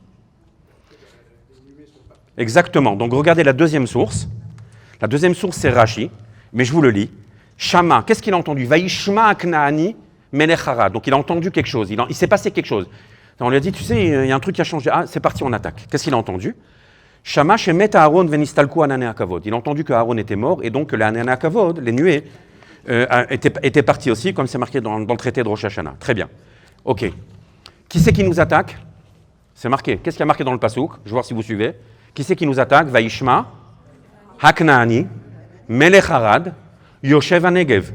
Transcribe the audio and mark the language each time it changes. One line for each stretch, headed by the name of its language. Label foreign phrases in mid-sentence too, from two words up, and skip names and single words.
French: Exactement. Donc regardez la deuxième source. La deuxième source, c'est Rashi, mais je vous le lis. Shama, qu'est-ce qu'il a entendu?
Hebrew: וישמע הכנעני מלך ערד.
French: Donc il a entendu quelque chose, il s'est passé quelque chose. On lui a dit, tu sais, il y a un truc qui a changé. Ah, c'est parti, on attaque. Qu'est-ce qu'il a entendu?
Hebrew: שמע שמת אהרן ונסתלקו ענני כבוד.
French: Il a entendu que Aaron était mort et donc que les
Hebrew: ענני כבוד,
French: les nuées, étaient partis aussi, comme c'est marqué dans le traité de Rosh Hashanah. Très bien. Ok. Qui c'est qui nous attaque? C'est marqué. Qu'est-ce qu'il y a marqué dans le pasouk? Je vais voir si vous suivez. Qui c'est qui nous attaque?
Hebrew: וישמע, הכנעני, מלך ערד, יושב הנגב.